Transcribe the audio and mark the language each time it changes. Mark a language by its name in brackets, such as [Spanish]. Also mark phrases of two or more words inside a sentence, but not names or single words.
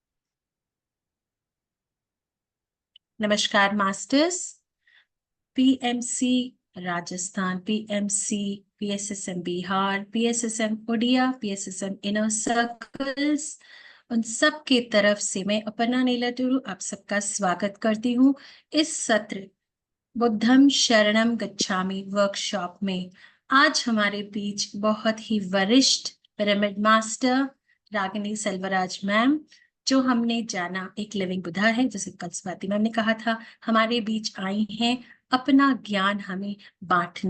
[Hindi] नमस्कार मास्टर्स, पीएमसी राजस्थान, पीएमसी पीएसएसएम बिहार, पीएसएसएम उड़िया, पीएसएसएम [English] inner circles, [Hindi] उन सब के तरफ से मैं अपर्णा नीलातुरु आप सबका स्वागत करती हूँ इस सत्र [Pali] बुद्धम शरणम गच्छामि [Hindi] वर्कशॉप में. आज हमारे बीच बहुत ही वरिष्ठ [English] pyramid master [Hindi] रागिनी सेल्वराज मैम, जो हमने जाना एक [English] living Buddha [Hindi] है, जैसे कल स्वाति मैम ने कहा था, हमारे बीच आई हैं अपना ज्ञान हमें बांटने.